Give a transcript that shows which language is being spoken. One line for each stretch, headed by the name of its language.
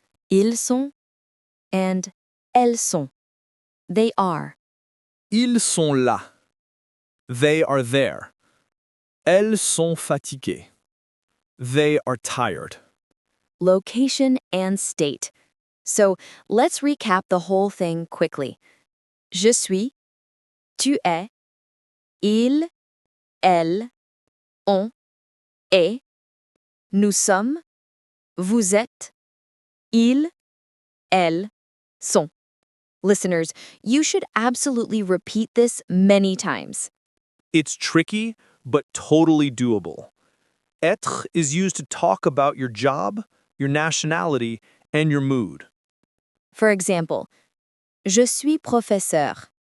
French: Ils sont and elles sont.
English: They are.
French: Ils sont là.
English: They are there.
French: Elles sont fatiguées.
English: They are tired. Location and state. So let's recap the whole thing quickly.
French: Je suis, tu es, il, elle, on, est, nous sommes, vous êtes, ils, elles, sont.
English: Listeners, you should absolutely repeat this many times. It's tricky, but totally doable. Être is used to talk about your job, your nationality, and your mood. For example,
French: je suis professeur.